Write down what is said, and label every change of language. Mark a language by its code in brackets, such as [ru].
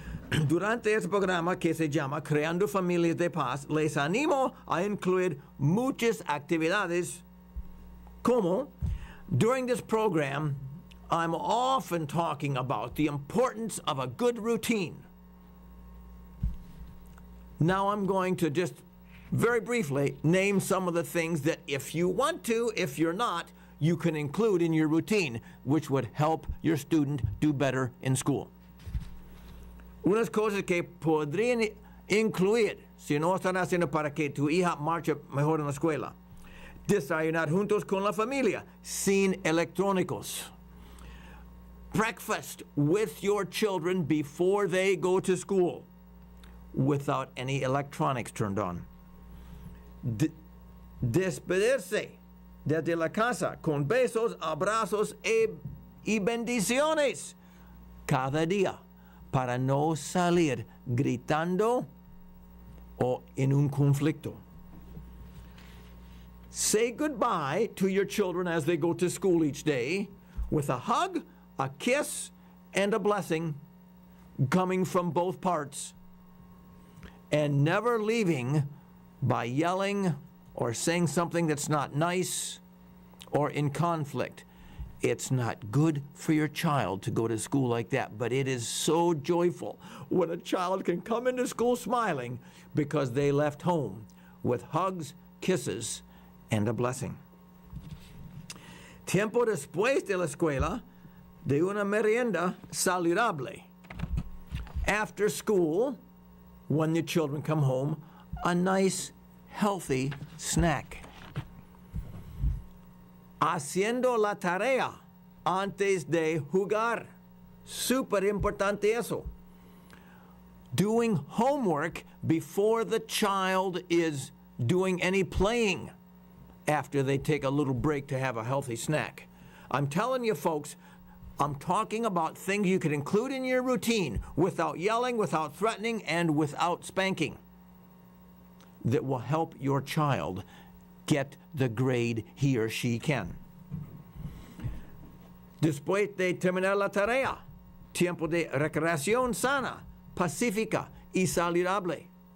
[es] Durante este programa que se llama Creando Familias de Paz, les animo a incluir muchas actividades como, [en] during this program, I'm often talking about the importance of a good routine. Now I'm going to just very briefly name some of the things that if you want to, if you're not, you can include in your routine, which would help your student do better in school. [es] Unas cosas que podrían incluir, si no están haciendo para que tu hija marche mejor en la escuela. Desayunar juntos con la familia, sin electrónicos. [en] Breakfast with your children before they go to school, without any electronics turned on. [es] Despedirse desde la casa con besos, abrazos y bendiciones cada día para no salir gritando o en un conflicto. [en] Say goodbye to your children as they go to school each day with a hug, a kiss, and a blessing coming from both parts, and never leaving by yelling or saying something that's not nice or in conflict. It's not good for your child to go to school like that, but it is so joyful when a child can come into school smiling because they left home with hugs, kisses, and a blessing. [es] Tiempo después de la escuela, de una merienda saludable. [en] After school, when the children come home, a nice, healthy snack. [es] Haciendo la tarea antes de jugar. Súper importante eso. [en] Doing homework before the child is doing any playing after they take a little break to have a healthy snack. I'm telling you, folks, I'm talking about things you can include in your routine without yelling, without threatening, and without spanking that will help your child get the grade he or she can. [es] Después de terminar la tarea, tiempo de recreación sana, pacífica y saludable.